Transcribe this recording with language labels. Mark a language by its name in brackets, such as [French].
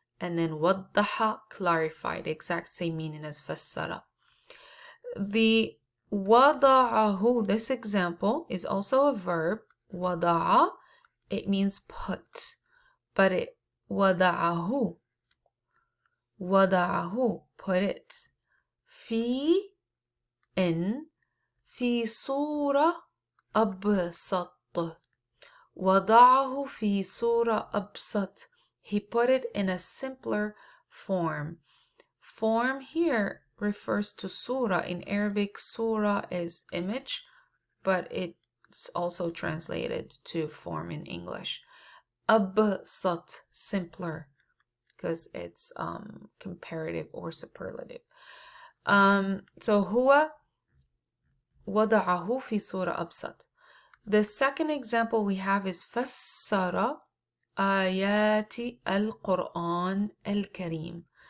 [English] and then وضح, clarified, exact same meaning as فسر. The وضعه, this example, is also a verb. وضع, it means put, but it وضعه, وضعه, put it. [Arabic] في, in, في صورة أبسط. وضعه في صورة أبسط. [English] He put it in a simpler form. Form here refers to surah. In Arabic, surah is image, but it's also translated to form in English. Absat, simpler, because it's comparative or superlative. [Arabic] So هو وضعه في صورة أبسط. [English] The second example we have is [Arabic] فسر آيات القرآن الكريم.